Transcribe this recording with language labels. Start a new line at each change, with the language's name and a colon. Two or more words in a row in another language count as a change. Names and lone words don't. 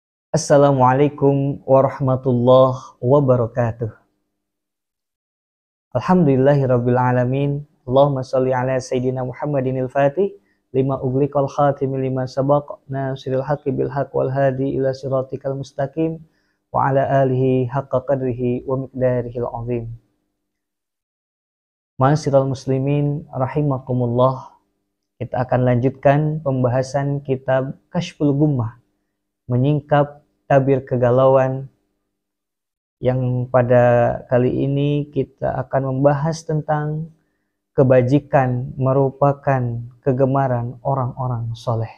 Arabic: السلام عليكم ورحمة الله وبركاته. الحمد لله رب العالمين. اللهم صل على سيدنا محمد الفاتح لما أغلق الخاتم لما سبق ناصر الحق بالحق والهادي إلى صراطك المستقيم وعلى آله حق قدره ومقداره العظيم. معاشر المسلمين رحمكم الله.
Indonesian: Kita akan lanjutkan pembahasan kitab Kashful Gummah, menyingkap tabir kegalauan, yang pada kali ini kita akan membahas tentang kebajikan merupakan kegemaran orang-orang soleh.